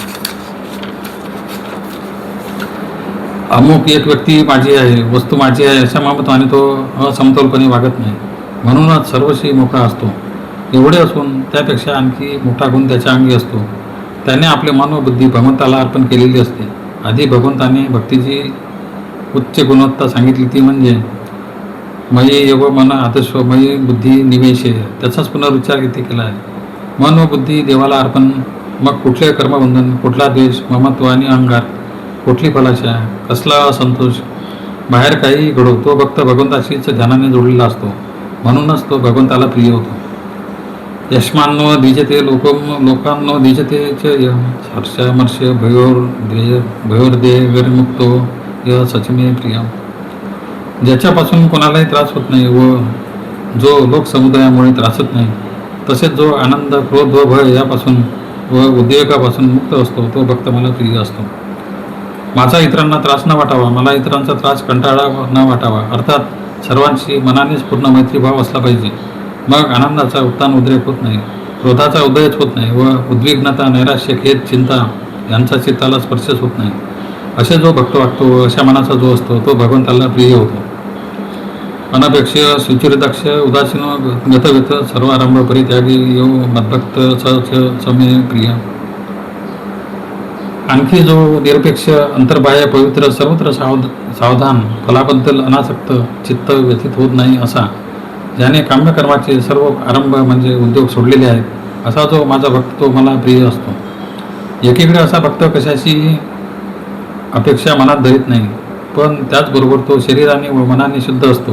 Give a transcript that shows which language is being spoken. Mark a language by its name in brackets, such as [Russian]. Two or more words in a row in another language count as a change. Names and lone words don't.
[Marathi] अमुक एक व्यक्ती माझी आहे, वस्तू माझी आहे अशा ममत्वाने तो असमतोलपणे वागत नाही. म्हणूनच सर्वशी मोठा असतो. एवढे असून त्यापेक्षा आणखी मोठा गुण त्याच्या अंगी असतो त्याने आपले मन व बुद्धी भगवंताला अर्पण केलेली असते. आधी भगवंताने भक्तीची उच्च गुणवत्ता सांगितली, ती म्हणजे [Sanskrit] मयी एव मन आदस्व मयी बुद्धी निवेशे. [Marathi] त्याचाच पुनरुच्चार इथे केला आहे. मन व बुद्धी देवाला अर्पण. मग कुठले कर्मबंधन, कुठला द्वेष, ममत्व आणि अहंकार, कुठली फलाशा, कसला असंतोष, बाहेर काही घडो, तो भक्त भगवंताशीच ध्यानाने जोडलेला असतो. म्हणूनच तो भगवंताला प्रिय होतो. [Sanskrit] यशमान्नो द्विजते लोकांनो द्विजते च य हर्षमर्ष भयोर्देह गरिमुक्तो य सचमे प्रिय. [Marathi] ज्याच्यापासून कोणालाही त्रास होत नाही व जो लोकसमुदायामुळे त्रासत नाही, तसेच जो आनंद, क्रोध व भय यापासून व उद्वेगापासून मुक्त असतो, तो भक्त मला प्रिय असतो. माझा इतरांना त्रास न वाटावा, मला इतरांचा त्रास कंटाळा न वाटावा, अर्थात सर्वांशी मनानेच पूर्ण मैत्रीभाव असला पाहिजे. मग आनंदाचा उत्तान उद्रेक होत नाही, क्रोधाचा उदयच होत नाही व उद्विग्नता, नैराश्य, खेद, चिंता यांचा चित्ताला स्पर्शच होत नाही. असे जो भक्त वागतो, अशा मनाचा जो असतो, तो भगवंताला प्रिय होतो. [Sanskrit] अनपेक्ष सुचिरदक्ष उदासीन गतगत सर्वारंभ परित्यागी यो मद्भक्त समे प्रिय. [Marathi] आणखी जो निरपेक्ष, अंतर्बाह्य, पवित्र, सर्वत्र सावधान, फलाबद्दल अनासक्त, चित्त व्यथित होत नाही असा, ज्याने काम्यकर्माचे सर्व आरंभ म्हणजे उद्योग सोडलेले आहेत, असा जो माझा भक्त, तो मला प्रिय असतो. एकीकडे असा भक्त कशाची अपेक्षा मनात धरीत नाही, पण त्याचबरोबर तो शरीराने व मनाने शुद्ध असतो.